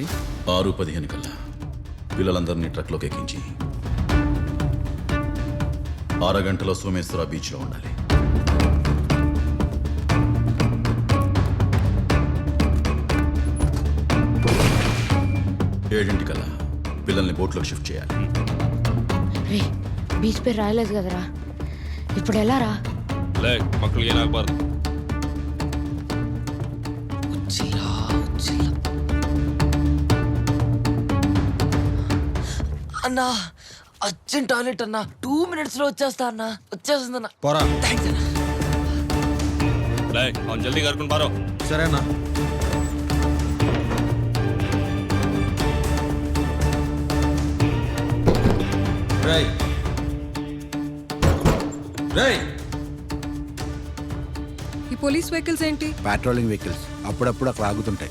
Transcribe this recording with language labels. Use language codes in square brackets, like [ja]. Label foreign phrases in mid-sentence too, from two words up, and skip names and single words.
[te] 6:15 కల్లా పిల్లలందరినీ ట్రక్లోకి ఎక్కించి 6 గంటల సోమేశ్వర బీచ్లో ఉండాలి. ఏడింటికల్లా పిల్లల్ని బోట్లోకి షిఫ్ట్ చేయాలి. రే బీచ్ పేరు రాయలేదు కదరా, ఇప్పుడు ఎలా రా? [kn] ಲೇ ಮಕ್ಕಳಿಗೆ ಏನಾಗಬಾರ್ದು. [te] అన్నా అర్జెంట్ టాయిలెట్ అన్నా, 2 minutes లో వచ్చేస్తా అన్నా. వచ్చేస్తుందన్నా. పోరా. థ్యాంక్స్ అన్నా. [kn] ಲೇ ಅವ್ನು ಜಲ್ದಿ ಕರ್ಕೊಂಡು ಬಾರೋ. [te] సరేనా? రేయ్ రేయ్, ఈ పోలీస్ వెహికల్స్ ఏంటి? పెట్రోలింగ్ వెహికల్స్ అప్పుడప్పుడు అక్కడ ఆగుతుంటాయి.